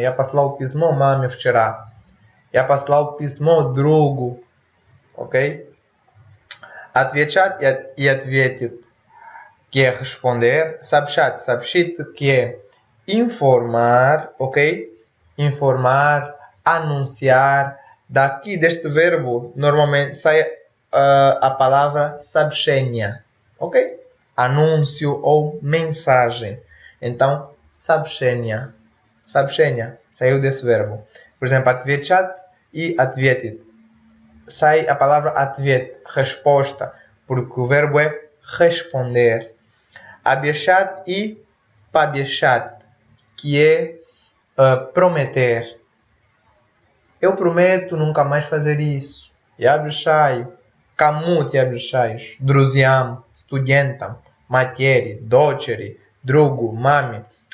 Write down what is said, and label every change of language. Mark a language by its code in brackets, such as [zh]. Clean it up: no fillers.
[ru] Я послал письмо маме вчера. Я послал письмо другу. Ok? Отвечать и ответит, [pt] que é responder. Сообщать, сообщит, que é informar, ok? Informar, anunciar. Daqui deste verbo, normalmente sai a palavra сообщение, ok? Anúncio ou mensagem. Então, сообщение. Сообщение saiu desse verbo. Por exemplo, отвечать e ответит. Sai a palavra ответ, resposta, porque o verbo é responder. Обещать e пообещать, que é prometer. Eu prometo nunca mais fazer isso. [ru] Я обещаю. Кому ты обещаешь? Друзьям, студентам, матери, дочери, другу, маме.